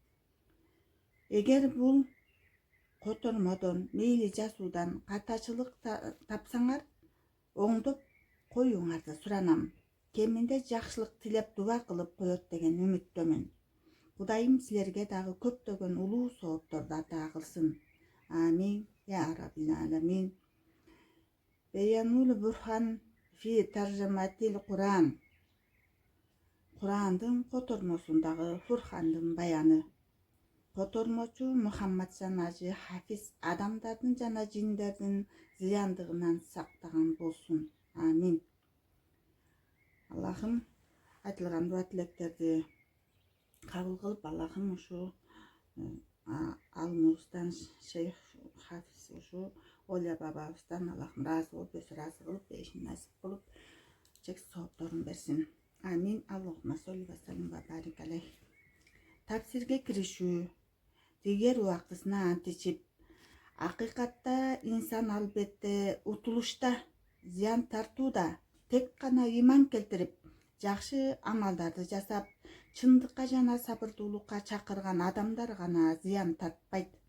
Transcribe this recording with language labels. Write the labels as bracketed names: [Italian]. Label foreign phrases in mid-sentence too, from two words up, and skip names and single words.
[Kyrgyz] Эгер бул котормодон мейли жазуудан катачылык тапсаңар, оңдоп коюңарды суранам. Кеминде жакшылык тилеп дуба кылып коет деген үмүттөмүн. Кудайым силерге дагы көптөгөн улуу соопторду ата кылсын. [Arabic] آمين يا رب العالمين. بيان البرهان في ترجمة القرآن. [Kyrgyz] Курандын котормосундагы Фурхандын баяны. Котормочу Мухаммаджан Ажи Хафиз адамдардын жана жиндердин зыяндыгынан сактаган болсун. Амин. Аллахым айтылган дуа тилектерди кабыл кылып, Аллахым ушу алымыбыздан Шейх Хафиз ушу Оля бабабыздан Аллахым ыраазы болуп, өз ыраазы кылып, бейишин насип болуп, чексиз соопторун берсин. Амин. [Arabic] اللهم صل وسلم وبارك عليه. [Kyrgyz] Тафсирге киришүү. Дигер убактысына античип, акыйкатта инсан албетте утулушта, зыян тартууда, тек гана иман келтирип, жакшы амалдарды жасап, чындыкка жана сабырдуулукка чакырган адамдар гана зыян тартпайт.